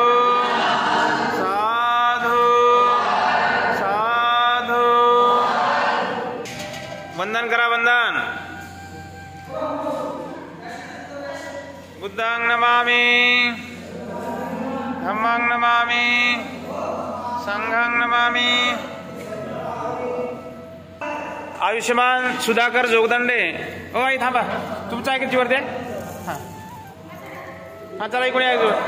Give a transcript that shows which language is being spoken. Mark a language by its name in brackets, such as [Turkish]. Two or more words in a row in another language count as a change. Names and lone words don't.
[Pali] साधु साधु। [Marathi] वंदन करा वंदन। [Pali] बुद्धं नमामि धम्मं नमामि संघं नमामि। [Marathi] आयुष्यमान सुधाकर जोगदंडे। ओ आई थांबा, तुमचं आहे किती वरती? हां हां चला इकडे या.